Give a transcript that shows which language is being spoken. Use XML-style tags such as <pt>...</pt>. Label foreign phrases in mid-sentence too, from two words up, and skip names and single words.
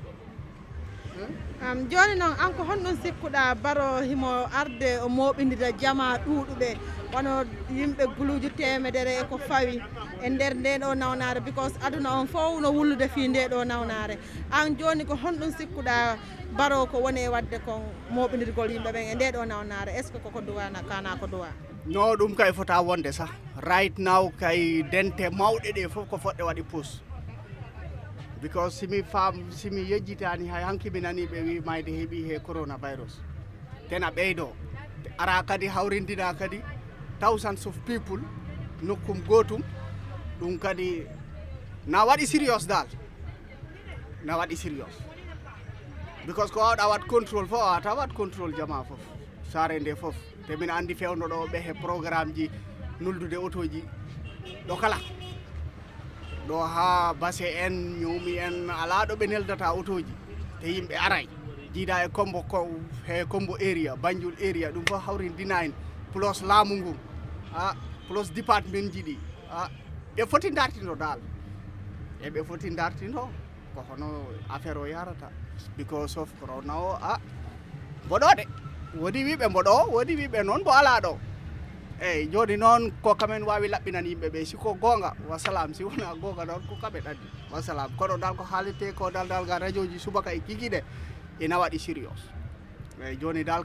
<ff>joni noon an ko honɗum sikkuɗa baro himo arde o moɓidira jama ɗuɗuɓe wono yimɓe guluji temedere e ko fawi e nder nde ɗo nawnare because aduna on fof no wullude fi nde ɗo nawnare an joni ko honɗum sikkuɗa baro ko woni e wadde kon moɓidirgol yimɓe ɓen e nde ɗo nawnare</ff> <fr>est ce que</fr> <ff>koko duwana kana ko duwa no ɗum kay fota wonde sa</ff> <en>right now</en> <ff>kay dente mawɗe ɗe fof ko foɗɗe waɗi pousse because simi yejjitani hay hanki mi nani ɓe wi mayde heeɓi he coronavirus tena ɓeydo ara kadi hawrindina kadi</ff> <en>thousands of people</en> <ff>nokkum gotum ɗum kadi na waɗi serious dal na waɗi serious because ko wawɗa wat control fof wawata wat control jama fof sare nde fof te min andi fewno ɗo ɓe he programme ji nuldude autoji ɗo kala ɗo ha base en ñoomi en ala ɗo ɓe neldata autoji te yimɓe aray jiida e combo he combo area banjul area ɗum fof hawrindina en plus laamu ngu plus département ji ɗi ɓe foti dartindo dal e ɓe foti dartindo ko hono affaire o yarata</ff> <en>because of corona</en> <ff>o mboɗode wodi wiɓe mboɗo wodi wiɓe noon bo ala ɗo eyyi joni noon ko kamen wawi laɓɓinan yimɓe ɓe siko gonga wasalam si wona gonga noon ko kaɓe ɗaddi wasalam kono dal ko haalite ko dal ga radio ji subaka e kikiɗe ina waɗi sérieux eyyi joni dal</ff>